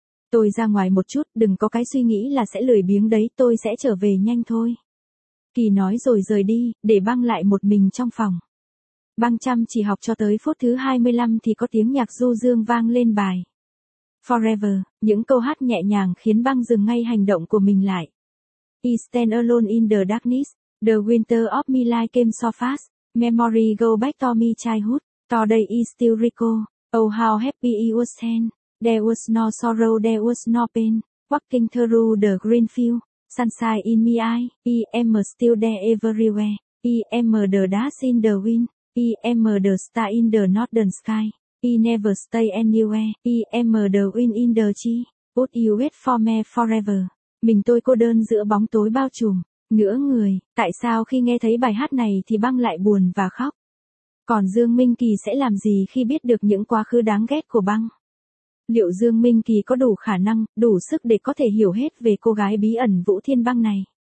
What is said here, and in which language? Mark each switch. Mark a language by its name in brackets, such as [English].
[Vietnamese] Tôi ra ngoài một chút, đừng có cái suy nghĩ là sẽ lười biếng đấy, tôi sẽ trở về nhanh thôi. Kỳ nói rồi rời đi, để Băng lại một mình trong phòng. Băng chăm chỉ học cho tới phút thứ 25 thì có tiếng nhạc du dương vang lên bài. Forever, những câu hát nhẹ nhàng khiến Băng dừng ngay hành động của mình lại. [English] I stand alone in the darkness, the winter of my life came so fast, memory go back to my childhood, today is still recall, oh how happy it was then, there was no sorrow, there was no pain, walking through the green field, sunshine in my eye, I am still there everywhere, I am the dust in the wind. I am the star in the northern sky. I never stay anywhere. I am the wind in the tree. But you wait for me forever. [Vietnamese] Mình tôi cô đơn giữa bóng tối bao trùm. Nửa người, tại sao khi nghe thấy bài hát này thì Băng lại buồn và khóc? Còn Dương Minh Kỳ sẽ làm gì khi biết được những quá khứ đáng ghét của Băng? Liệu Dương Minh Kỳ có đủ khả năng, đủ sức để có thể hiểu hết về cô gái bí ẩn Vũ Thiên Băng này?